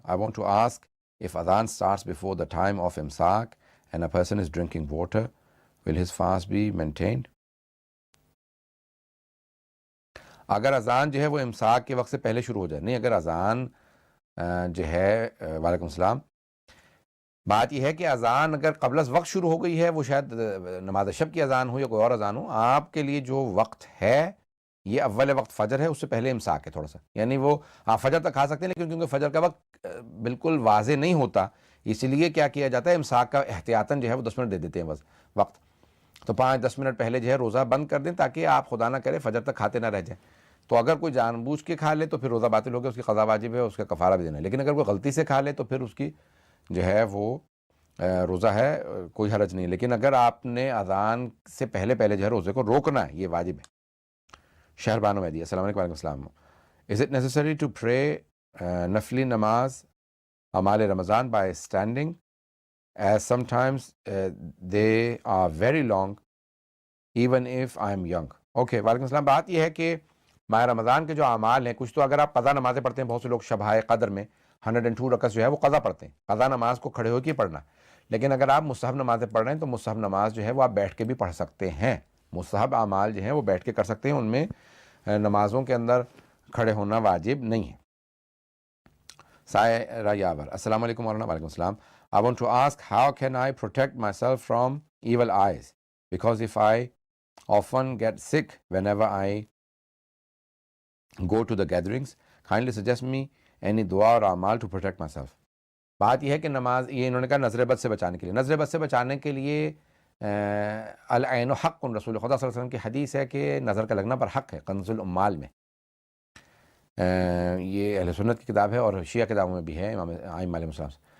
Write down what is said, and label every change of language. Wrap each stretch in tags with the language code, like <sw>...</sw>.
<en>I want to ask if adhan starts before the time of imsak and a person is drinking water, will his fast be maintained?</en> <ur>اگر اذان جو ہے وہ امساک کے وقت سے پہلے شروع ہو جائے, نہیں, اگر اذان جو ہے وعلیکم السلام, بات یہ ہے کہ اذان اگر قبل از وقت شروع ہو گئی ہے, وہ شاید نماز شب کی اذان ہو یا کوئی اور اذان ہو, آپ کے لیے جو وقت ہے یہ اول وقت فجر ہے, اس سے پہلے امساک ہے تھوڑا سا, یعنی وہ آپ فجر تک کھا سکتے ہیں, لیکن کیونکہ فجر کا وقت بالکل واضح نہیں ہوتا, اس لیے کیا کیا جاتا ہے, امساک کا احتیاطاً جو ہے وہ 10 منٹ دے دیتے ہیں بس وقت, تو 5-10 منٹ پہلے جو ہے روزہ بند کر دیں تاکہ آپ خدا نہ کرے فجر تک کھاتے نہ رہ جائیں. تو اگر کوئی جان بوجھ کے کھا لے تو پھر روزہ باطل ہو گیا, اس کی قضا واجب ہے, اس کا کفارہ بھی دینا ہے. لیکن اگر کوئی غلطی سے کھا لے تو پھر اس کی جو ہے وہ روزہ ہے, کوئی حرج نہیں. لیکن اگر آپ نے اذان سے پہلے جو ہے روزے کو روکنا ہے, یہ واجب ہے. شہر بانو مہدی, السلام علیکم. وعلیکم السلام.</ur> <en>Is it necessary to pray</en> <ur>نفلی نماز اعمال رمضان</ur> <en>by standing as sometimes they are very long even if I am young?</en> <ur>Okay, وعلیکم السلام. بات یہ ہے کہ ماہ رمضان کے جو اعمال ہیں, کچھ تو اگر آپ قضا نمازیں پڑھتے ہیں, بہت سے لوگ شبہ قدر میں 102 رکعت جو ہے وہ قضا پڑھتے ہیں, قضا نماز کو کھڑے ہو کے پڑھنا. لیکن اگر آپ مستحب نمازیں پڑھ رہے ہیں تو مستحب نماز جو ہے وہ آپ بیٹھ کے بھی پڑھ سکتے ہیں. مستحب اعمال جو ہیں وہ بیٹھ کے کر سکتے ہیں, ان میں نمازوں کے اندر کھڑے ہونا واجب نہیں ہے. سائرہ یاور, السلام علیکم ورحمۃ اللہ. وعلیکم السلام.</ur> <en>I want to ask how can I protect myself from evil eyes because if I often get sick whenever I go to the gatherings, kindly suggest me any dua or amal to protect myself.</en> <ur>بات یہ ہے کہ نماز, یہ انہوں نے کہا نظر بد سے بچانے کے لیے. نظر بد سے بچانے کے لیے</ur> <ar>العین حق,</ar> <ur>رسول خدا صلی اللہ علیہ وسلم کی حدیث ہے کہ نظر کا لگنا پر حق ہے, کنز الامال میں. یہ اہل سنت کی کتاب ہے اور شیعہ کتابوں میں بھی ہے, امام ائمہ علیہ السلام.</ur>